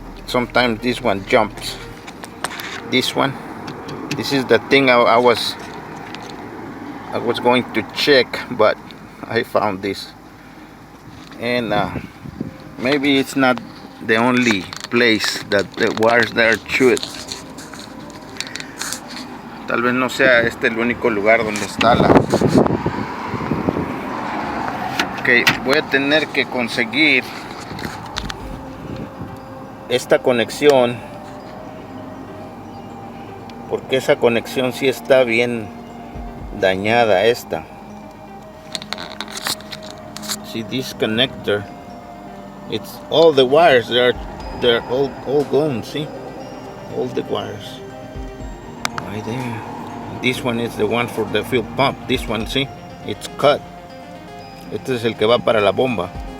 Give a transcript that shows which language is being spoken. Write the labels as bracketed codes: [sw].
[en] Sometimes this one jumps. This is the thing I was going to check, but I found this, and maybe it's not the only place that the wires that are chewed. [es] Tal vez no sea este el único lugar donde está la. Ok, voy a tener que conseguir esta conexión porque esa conexión sí está bien dañada. Esta, [en] see, this connector, it's all the wires, they're all gone. See, all the wires right there. This one is the one for the fuel pump. This one, see, it's cut. [es] Este es el que va para la bomba.